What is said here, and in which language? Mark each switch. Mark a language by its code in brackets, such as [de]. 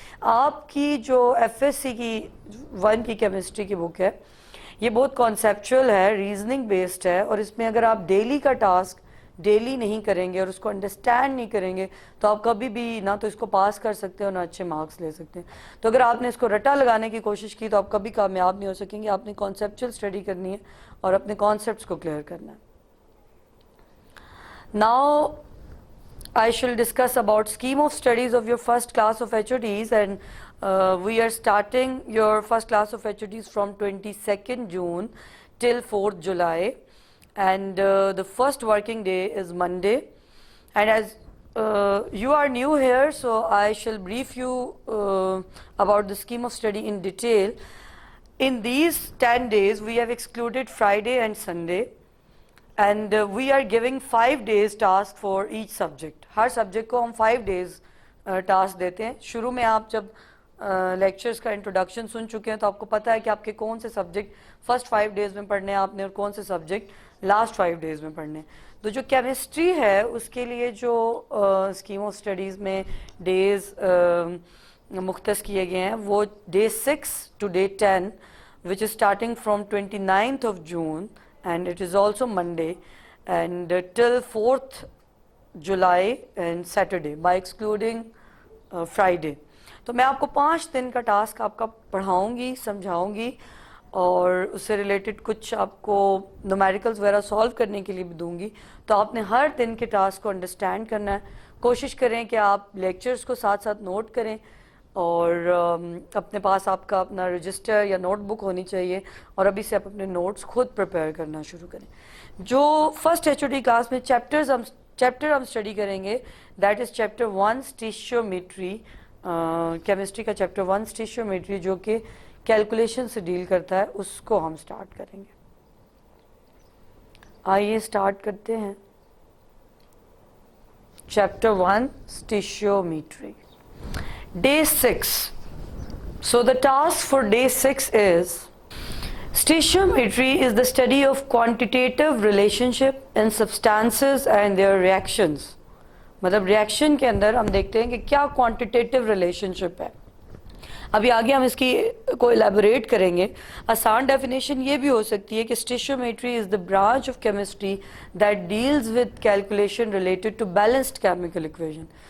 [ur] آپ کی جو FSC کی 1 کی chemistry کی بک ہے یہ بہت کانسیپچول ہے, ریزننگ بیسڈ ہے اور اس میں اگر آپ ڈیلی کا ٹاسک ڈیلی نہیں کریں گے اور اس کو انڈرسٹینڈ نہیں کریں گے تو آپ کبھی بھی نہ تو اس کو پاس کر سکتے ہیں اور نہ اچھے مارکس لے سکتے ہیں. تو اگر آپ نے اس کو رٹا لگانے کی کوشش کی تو آپ کبھی کامیاب نہیں ہو سکیں گے. آپ نے کانسیپچل اسٹڈی کرنی ہے اور اپنے کانسیپٹس کو کلیئر کرنا ہے. [en] Now I shall discuss about scheme of studies of your first class of HODs, and we are starting your first class of HODs from 22nd June till 4th July, and the first working day is Monday. And as you are new here, so I shall brief you about the scheme of study in detail. In these 10 days we have excluded Friday and Sunday, and we are giving 5 days task for each subject. [ur] Hare subject کو ہم 5 days task دیتے ہیں. شروع میں آپ جب lectures کا introduction سن چکے ہیں تو آپ کو پتہ ہے کہ آپ کے کون سے سبجیکٹ فرسٹ 5 days میں پڑھنے ہیں آپ نے اور کون سے سبجیکٹ لاسٹ 5 days میں پڑھنے ہیں. تو جو کیمسٹری ہے اس کے لیے جو اسکیم آف اسٹڈیز میں ڈیز مختص کیے گئے ہیں وہ [en] day 6 to day 10 which is starting from 29th of June, and it is also Monday, and till 4th July and Saturday by excluding Friday. [ur] تو میں آپ کو 5 دن کا ٹاسک آپ کا پڑھاؤں گی, سمجھاؤں گی اور اس سے ریلیٹڈ کچھ آپ کو نومیریکلز وغیرہ سالو کرنے کے لیے بھی دوں گی. تو آپ نے ہر دن کے ٹاسک کو انڈرسٹینڈ کرنا ہے. کوشش کریں کہ آپ لیکچرز کو ساتھ ساتھ نوٹ کریں اور اپنے پاس آپ کا اپنا رجسٹر یا نوٹ بک ہونی چاہیے اور ابھی سے آپ اپنے نوٹس خود پریپیئر کرنا شروع کریں. جو فرسٹ HOD کلاس میں چیپٹر ہم اسٹڈی کریں گے [en] That is chapter 1 stoichiometry. [ur] کیمسٹری کا چیپٹر 1 اسٹیشیومیٹری جو کہ کیلکولیشن سے ڈیل کرتا ہے, اس کو ہم اسٹارٹ کریں گے. آئیے اسٹارٹ کرتے ہیں. Chapter 1 اسٹیشیومیٹری. Day 6. [en] So the task for day 6 is stoichiometry is the study of quantitative relationship in substances and their reactions. [ur] مطلب ریئیکشن کے اندر ہم دیکھتے ہیں کہ کیا کوانٹیٹیو ریلیشن شپ ہے. ابھی آگے ہم اس کی کو الیبوریٹ کریں گے. آسان ڈیفینیشن یہ بھی ہو سکتی ہے کہ [en] Stoichiometry is the branch of chemistry that deals with calculation related to balanced chemical equation.